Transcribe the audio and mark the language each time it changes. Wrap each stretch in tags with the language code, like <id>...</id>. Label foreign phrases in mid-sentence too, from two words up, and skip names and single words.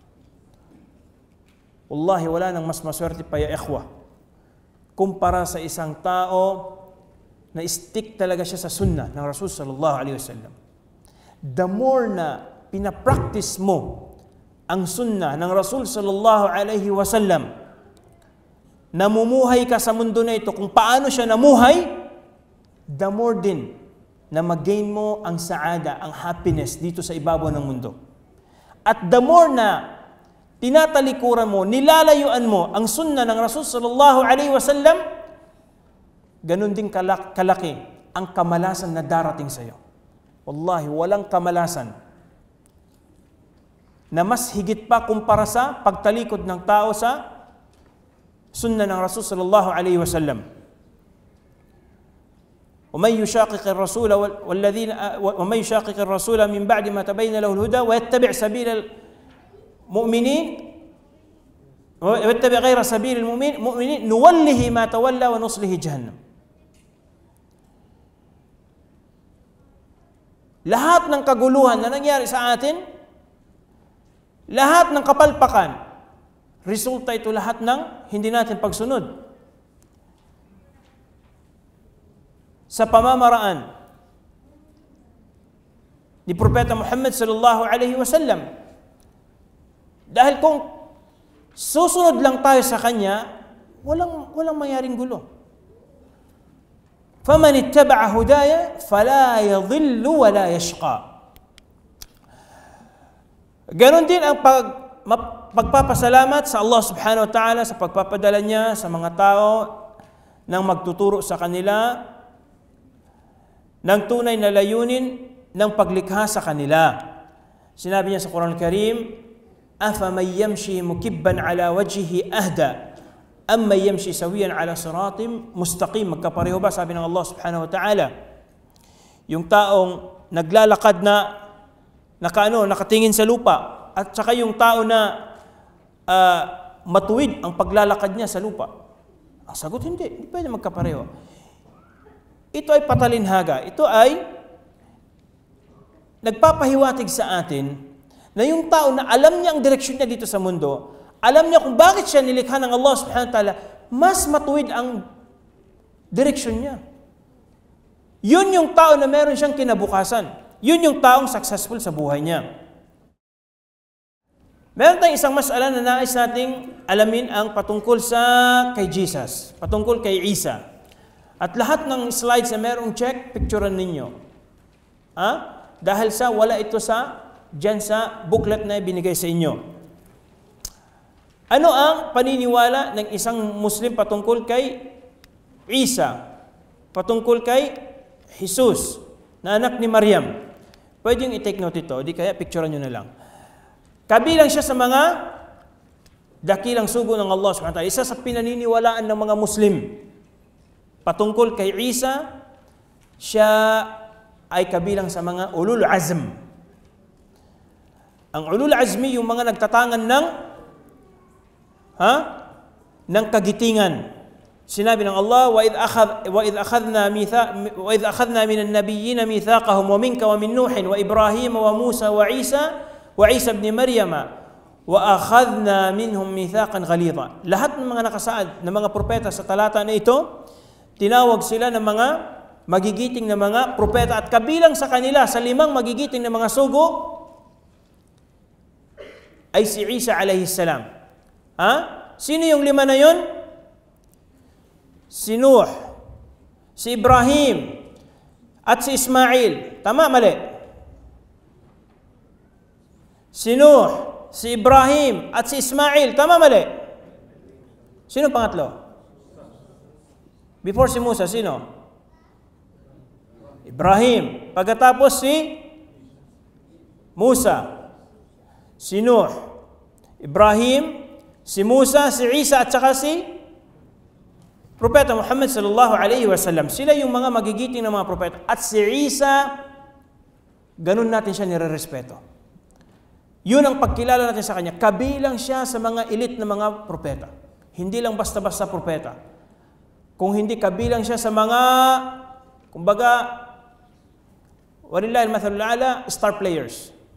<tl>Wallahi, wala nang mas maswerte pa</tl> <ar>يا إخوة</ar> <tl>kumpara sa isang tao na stick talaga siya sa sunnah ng Rasul</tl> <ar>صلى الله عليه وسلم.</ar> <en>The more</en> <tl>na pinapractice mo ang sunnah ng Rasul</tl> <ar>صلى الله عليه وسلم,</ar> <tl>namumuhay ka sa mundo na ito kung paano siya namuhay,</tl> <en>the more</en> <tl>din na mag-gain mo ang saada, ang happiness dito sa ibabaw ng mundo. At</tl> <en>the more</en> <tl>na tinatalikuran mo, nilalayuan mo ang sunnah ng Rasul</tl> <ar>صلى الله عليه وسلم,</ar> <tl>ganun din kalaki ang kamalasan na darating sa iyo. Wallahi, walang kamalasan na mas higit pa kumpara sa pagtalikod ng tao sa sunnah ng Rasul</tl> <ar>صلى الله عليه وسلم. ومن يشاقق الرسول ومن يشاقق الرسول من بعد ما تبين له الهدى ويتبع سبيل المؤمنين ويتبع غير سبيل المؤمنين نوله ما تولى ونصله جهنم.</ar> <tl>Lahat ng kaguluhan na nangyari sa atin, lahat ng kapalpakan, resulta ito lahat ng hindi natin pagsunod sa pamamaraan ni Propeta Muhammad</tl> <ar>صلى الله عليه وسلم.</ar> <tl>Dahil kung susunod lang tayo sa kanya, walang mangyaring gulo.</tl> <ar>فمن اتبع هداي فلا يضل ولا يشقى.</ar> <tl>Ganon din ang pagpapasalamat sa Allah</tl> <ar>سبحانه وتعالى</ar> <tl>sa pagpapadala niya sa mga tao nang magtuturo sa kanila ng tunay na layunin ng paglikha sa kanila. Sinabi niya sa Quran Al-Karim,</tl> <ar>أَفَمَنْ يَمْشِي مُكِبًّا عَلَى وَجْهِهِ أَهْدَى أَمَّنْ يَمْشِي سَوِيًّا عَلى صِرَاطٍ مُسْتَقِيمٍ.</ar> <tl>Magkapareho ba? Sabi ng Allah</tl> <ar>سبحانه وتعالى.</ar> <tl>Yung taong naglalakad na nakatingin sa lupa, at saka yung tao na matuwid ang paglalakad niya sa lupa. Ang sagot, hindi pwede magkapareho. Ito ay patalinhaga. Ito ay nagpapahiwatig sa atin na yung tao na alam niya ang direksyon niya dito sa mundo, alam niya kung bakit siya nilikha ng Allah</tl> <ar>سبحانه وتعالى,</ar> <tl>mas matuwid ang direksyon niya. Yun yung tao na meron siyang kinabukasan. Yun yung taong successful sa buhay niya. Meron tayong isang masala na nais nating alamin ang patungkol sa kay Jesus, patungkol kay Isa. At lahat ng slides na merong check, picturean ninyo. Dahil wala ito dyan sa booklet na binigay sa inyo. Ano ang paniniwala ng isang Muslim patungkol kay Isa? Patungkol kay Jesus, na anak ni Maryam. Pwede yung i-take note ito, di kaya picturean nyo na lang. Kabilang siya sa mga dakilang sugo ng Allah</tl> <ar>سبحانه وتعالى.</ar> <tl>Isa sa pinaniniwalaan ng mga Muslim patungkol kay Isa, siya ay kabilang sa mga</tl> <ar>أولي العزم.</ar> <tl>Ang</tl> <ar>أولو العزم,</ar> <tl>yung mga nagtatangan ng kagitingan. Sinabi ng Allah,</tl> <ar>وإذ أخذنا من النبيين ميثاقهم ومنك ومن نوح وإبراهيم وموسى وعيسى ابن مريم وأخذنا منهم ميثاقا غليظا.</ar> <tl>Lahat ng mga nakasaad na mga propeta sa talata na ito, tinawag sila ng mga magigiting na mga propeta, at kabilang sa kanila sa 5 magigiting na mga sugo ay si Isa</tl> <ar>عليه السلام.</ar> <tl>Sino yung 5 na yun? Si Nuh, si Ibrahim, at si Ismail. Tama, mali? Si Nuh, si Ibrahim, at si Ismail. Tama, mali? Sino pangatlo? Before si Musa, sino? Ibrahim. Pagkatapos si Musa, si Nuh, Ibrahim, si Musa, si Isa, at saka si Propeta Muhammad</tl> <ar>صلى الله عليه وسلم.</ar> <tl>Sila yung mga magigiting ng mga propeta. At si Isa, ganun natin siya nire-respeto. Yun ang pagkilala natin sa kanya. Kabilang siya sa mga elite na mga propeta. Hindi lang basta-basta propeta. Kung hindi kabilang siya sa mga, kumbaga,</tl> <ar>ولله المثل الأعلى,</ar> <en>star players.</en>